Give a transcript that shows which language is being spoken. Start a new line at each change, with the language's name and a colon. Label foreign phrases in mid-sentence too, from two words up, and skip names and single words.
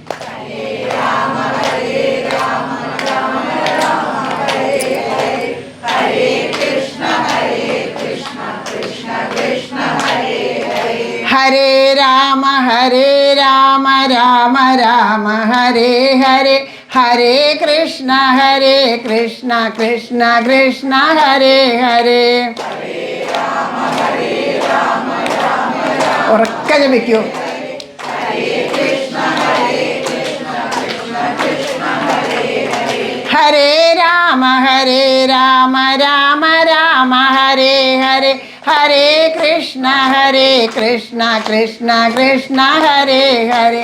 Sanskrit: ഹരേ രാമ രാമ രാമ ഹരേ ഹരേ, ഹരേ കൃഷ്ണ കൃഷ്ണ കൃഷ്ണ ഹരേ ഹരേ.
Malayalam: ഉറക്കെ ജപിക്കൂ.
Sanskrit: ഹരേ രാമ രാമ രാമ ഹരേ ഹരേ, ഹരേ കൃഷ്ണ കൃഷ്ണ കൃഷ്ണ ഹരേ ഹരേ.